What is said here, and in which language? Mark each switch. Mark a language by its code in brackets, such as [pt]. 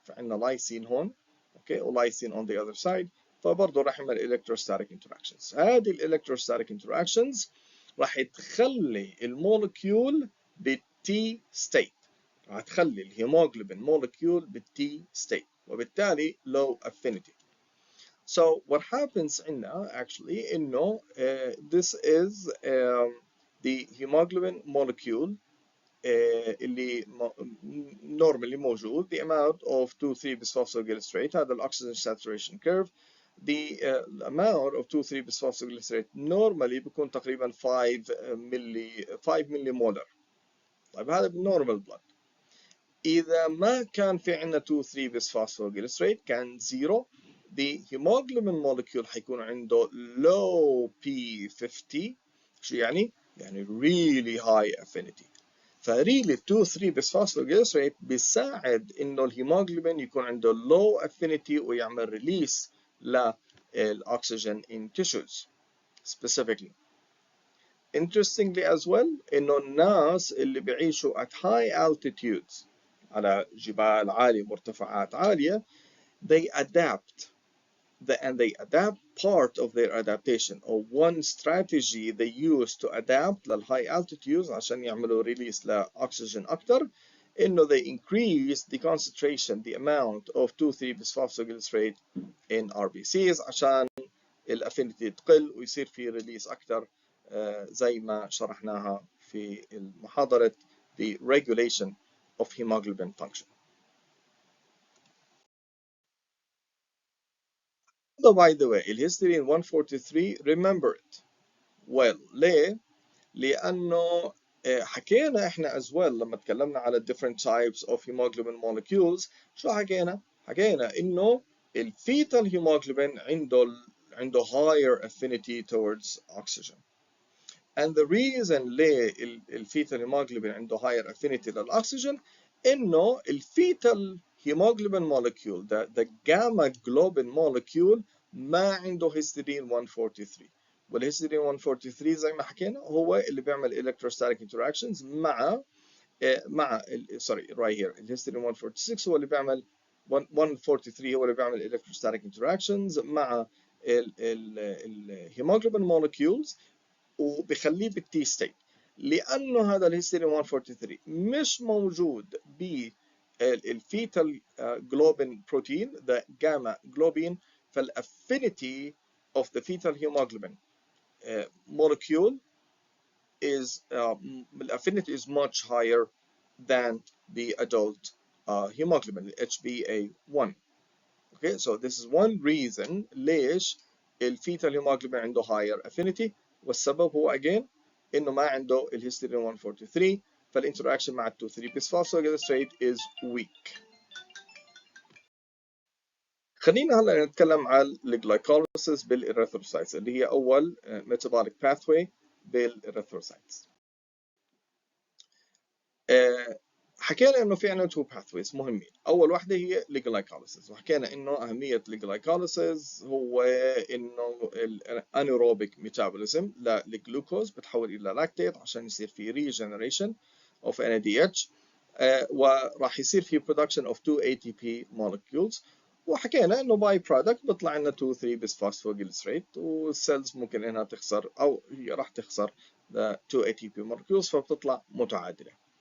[ar] فعندنا لايسين هون اوكي ولايسين [en] on the other side [ar] فبرضه راح يعمل electrostatic interactions. هذه electrostatic interactions راح تخلي المولكيول بالتي ستيت. راح تخلي الهيموجلوبين مولكيول بالتي ستيت وبالتالي low affinity. [en] So what happens عندنا actually إنه this is the hemoglobin molecule [ar] اللي normally موجود [en] the amount of 2,3 bisphosphoglycerate هذا الأكسجين saturation curve. The amount of 2,3 bisphosphoglycerate normally [ar] بيكون تقريبا [en] 5 millimolar. [ar] طيب هذا بالnormal blood. إذا ما كان في عندنا 2,3 bisphosphoglycerate كان 0 [en] the hemoglobin molecule [ar] حيكون عنده low P50. شو يعني؟ يعني [en] really high affinity. [ar] فريلي 2 3 bisphosphoglycerate بيساعد انه الهيموجلوبين يكون عنده low affinity ويعمل ريليس للاكسجين [en] in tissues specifically. Interestingly as well [ar] انه الناس اللي بيعيشوا [en] at high altitudes [ar] على جبال عالية مرتفعات عالية [en] they adapt and they adapt part of their adaptation or one strategy they use to adapt للhigh altitudes [ar] عشان يعملوا [en] release لأكسجين أكتر إنه they increase the concentration the amount of 2,3 bisphosphoglycerate in RBCs [ar] عشان الافينيتي تقل ويصير في release أكتر زي ما شرحناها في محاضرة [en] the regulation of hemoglobin function. So by the way الهيستidine 143 remember it well. [ar] ليه؟ لأنه حكينا إحنا [en] as well [ar] لما تكلمنا على [en] different types of hemoglobin molecules [ar] شو حكينا؟ حكينا إنه الفيتال hemoglobin عنده [en] higher affinity towards oxygen. And the reason ليه الفيتال hemoglobin عنده higher affinity للأكسجين إنه الفيتال hemoglobin molecule the gamma globin molecule [ar] ما عنده [en] histidine 143. [ar] والهيستidine 143 زي ما حكينا هو اللي بيعمل electrostatic interactions مع [en] sorry right here [ar] الهيستidine 146 هو اللي بيعمل 143 هو اللي بيعمل electrostatic interactions مع الهيموجلوبين molecules وبخليه بالتي ستيت. لانه هذا الهيستidine 143 مش موجود بالفيتال جلوبين بروتين [en] the gamma globin فالافينيتي of the fetal hemoglobin molecule is affinity is much higher than the adult hemoglobin HbA1. Okay, so this is one reason ليش الفيتال hemoglobin عنده higher affinity [ar] والسبب هو [en] again إنه ما عنده الهيستidine 143 فالinteraction مع 2,3 bisphosphoglycerate is weak. [ar] خلينا هلا نتكلم عن الجلايكوليسيس بالإريثروسايتس اللي هي أول metabolic pathway بالإريثروسايتس. حكينا انه في عندنا تو باثويز مهمين. اول واحده هي الجلايكوليسيس وحكينا انه اهميه الجلايكوليسيس هو انه الانيروبيك ميتابوليزم للجلوكوز بتحول الى لاكتيت عشان يصير في ريجنريشن اوف NADH وراح يصير في [en] production of 2 ATP molecules [ar] وحكينا انه باي برودكت بيطلع لنا 2 3 bisphosphoglycerate والسيلز ممكن انها تخسر او هي راح تخسر 2 ATP molecules فبتطلع متعادله.